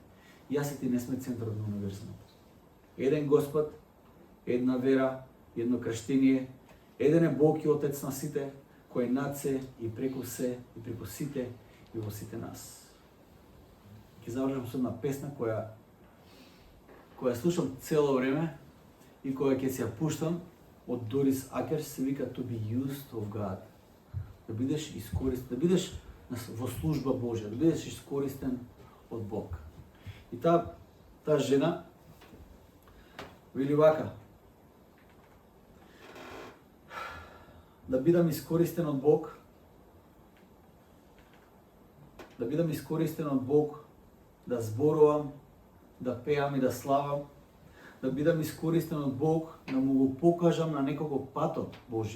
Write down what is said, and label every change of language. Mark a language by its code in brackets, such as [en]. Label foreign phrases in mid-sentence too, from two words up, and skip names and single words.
[mk] Јас и ти не сме центарот на универзумот. Еден Господ, една вера, едно крштение, еден е Бог и Отец на сите, кој е над се и преку се и преку сите и во сите нас. Ќе завршам со една песна која слушам цело време и која ќе се ја пуштам од Дорис Акерс, се вика To be used of God. Да бидеш искористен, да бидеш во служба Божја, да бидеш искористен од Бог. И таа жена вели вака: да бидам искористен од Бог, да бидам искористен од Бог, да зборувам, да пеам и да славам, да бидам искористен од Бог, да му го покажам на некого патот Божи.